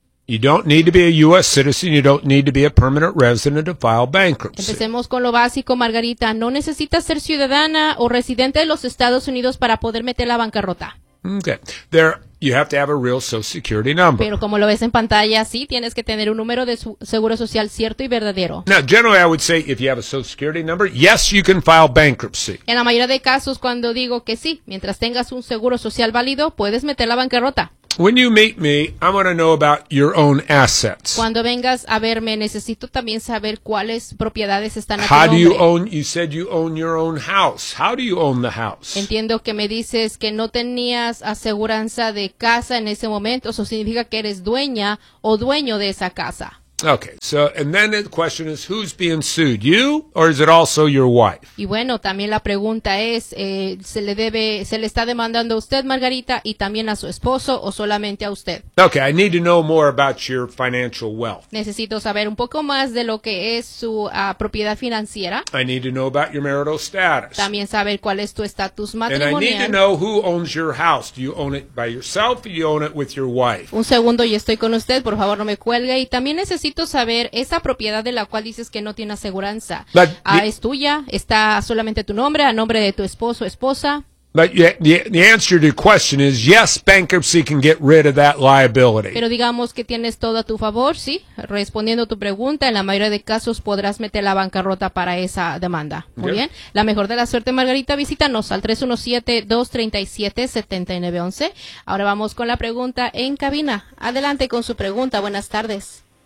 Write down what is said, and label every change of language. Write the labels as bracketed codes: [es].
[en] You don't need to be a U.S. citizen. You don't need to be a permanent resident to file bankruptcy. [es] Empecemos con lo básico, Margarita. No necesitas ser ciudadana o residente de los Estados Unidos para poder meter la bancarrota. [en] Okay. There, you have to have a real Social Security number. [es] Pero como lo ves en pantalla, sí, tienes que tener un número de seguro social cierto y verdadero. [en] Now, generally, I would say if you have a Social Security number, yes, you can file bankruptcy. [es] En la mayoría de casos, cuando digo que sí, mientras tengas un seguro social válido, puedes meter la bancarrota. [en] When you meet me, I want to know about your own assets. [es] Cuando vengas a verme, necesito también saber cuáles propiedades están a tu [en] nombre. How do you own? You said you own your own house. How do you own the house? [es] Entiendo que me dices que no tenías aseguranza de casa en ese momento. Eso significa que eres dueña o dueño de esa casa. [en] Okay, so, and then the question is, who's being sued, you or is it also your wife? [es] Y bueno, también la pregunta es, ¿se le debe, se le está demandando a usted, Margarita, y también a su esposo o solamente a usted? [en] Okay, I need to know more about your financial wealth. [es] Necesito saber un poco más de lo que es su propiedad financiera. [en] I need to know about your marital status. [es] También saber cuál es tu estatus matrimonial. [en] And I need to know who owns your house. Do you own it by yourself or do you own it with your wife? [es] Un segundo, y estoy con usted, por favor, no me cuelgue. Y también necesito saber esa propiedad de la cual dices que no tiene aseguranza. ¿Es tuya? ¿Está solamente tu nombre, a nombre de tu esposo o esposa? But the answer to your question is yes, bankruptcy can get rid of that liability. Pero digamos que tienes todo a tu favor, sí. Respondiendo a tu pregunta, en la mayoría de casos podrás meter la bancarrota para esa demanda. Muy okay. Bien. La mejor de la suerte, Margarita, visítanos al 317-237-7911. Ahora vamos con la pregunta en cabina. Adelante con su pregunta. Buenas tardes.